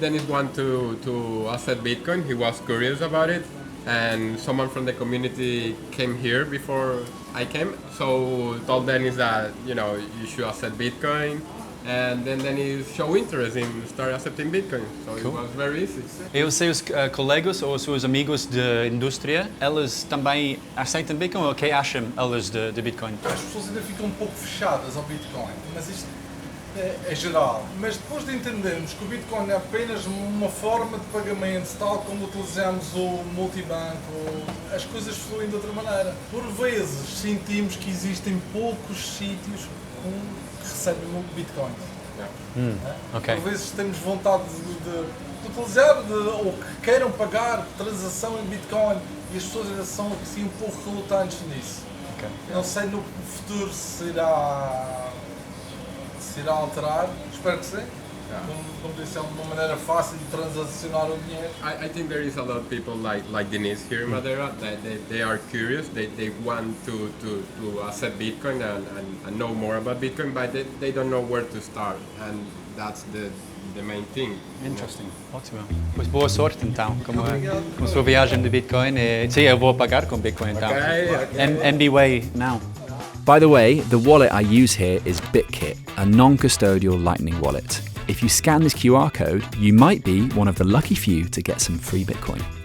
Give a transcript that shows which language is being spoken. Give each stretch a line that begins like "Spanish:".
English: Dennis wanted to accept Bitcoin. He was curious about it, and someone from the community came here before I came. So told Dennis that you should accept Bitcoin, and then Dennis showed interest in start accepting Bitcoin. So cool. It was very easy.
Portuguese: E os seus colegas ou os seus amigos de indústria, eles também aceitam Bitcoin ou o que acham eles de Bitcoin? As pessoas ainda ficam um pouco fechadas ao Bitcoin, mas isto é geral. Mas depois de entendermos que o Bitcoin é apenas uma forma de pagamento, tal como utilizamos o multibanco, as coisas fluem de outra maneira. Por vezes sentimos que existem poucos sítios que recebem o Bitcoin.
English: Okay.
Portuguese: Por vezes temos vontade de utilizar ou que queiram pagar transação em Bitcoin e as pessoas ainda são assim, um pouco relutantes nisso.
English: Okay.
Portuguese: Não sei no futuro se irá alterar, espero que sim. Como disse, é uma maneira fácil de transacionar o dinheiro.
English: I think there is a lot of people like Denise here in Madeira that they are curious. They want to accept Bitcoin and know more about Bitcoin, but they don't know where to start, and that's the main thing. Interesting.
Portuguese: Ótimo. Pois boa sorte então, com a sua viagem de Bitcoin. Sim, eu vou pagar com Bitcoin então.
English: Okay. MBWay now. By the way, the wallet I use here is BitKit, a non-custodial Lightning wallet. If you scan this QR code, you might be one of the lucky few to get some free Bitcoin.